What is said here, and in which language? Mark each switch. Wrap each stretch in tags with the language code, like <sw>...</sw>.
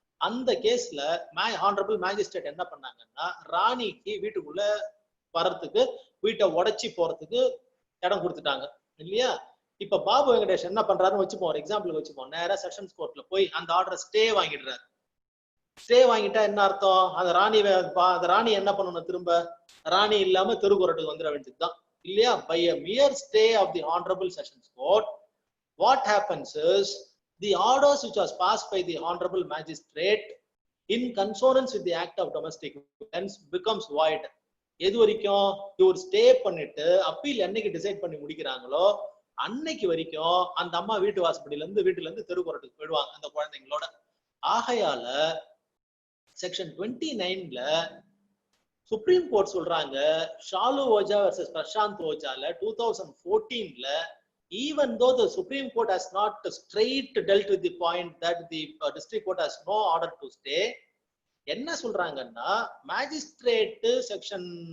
<ta>அந்த கேஸ்ல honourable magistrate என்ன பண்ணாங்கன்னா, ராணிக்கு வீட்டுக்குள்ள வர்றதுக்கு, வீட்டை உடைச்சி போறதுக்கு இடம் கொடுத்துட்டாங்க இல்லையா? இப்ப பாபு வெங்கடேஷ் என்ன பண்றாருன்னு வச்சுப்போம், ஒரு எக்ஸாம்பிள் வச்சுப்போம். நேரா செஷன்ஸ் கோர்ட்ல போய் அந்த ஆர்டரை ஸ்டே வாங்கிடுறாரு. ஸ்டே வாங்கிட்டா என்ன அர்த்தம், அந்த ராணி என்ன பண்ணணும், திரும்ப ராணி இல்லாம தெருக்குறட்டுக்கு வந்துட வேண்டியதுதான் இல்லையா?</ta> <en>By a mere stay of the honorable sessions court, what happens is the orders which was passed by the honorable magistrate in consonance with the act of domestic violence becomes void.</en> <ta>எது வரைக்கும் இவர் stay பண்ணிட்டு appeal என்னைக்கு decide பண்ணி முடிக்கிறாங்களோ அன்னைக்கு வரைக்கும் அந்த அம்மா வீட்டு வாசப்படியில இருந்து வீட்டுல இருந்து தெருக்குறட்டுக்கு போயிடுவாங்க அந்த குழந்தைங்களோட. ஆகையால செக்ஷன் 29ல சுப்ரீம் கோர்ட் சொல்றாங்க, Shalu ouija versus Prashanth ஓஜால 2014ல,</ta> <en>even though the Supreme Court has not straight dealt with the point that the district court has no order to stay,</en> <ta>என்ன சொல்றாங்கன்னா, மேஜிஸ்ட்ரேட் செக்ஷன்</ta>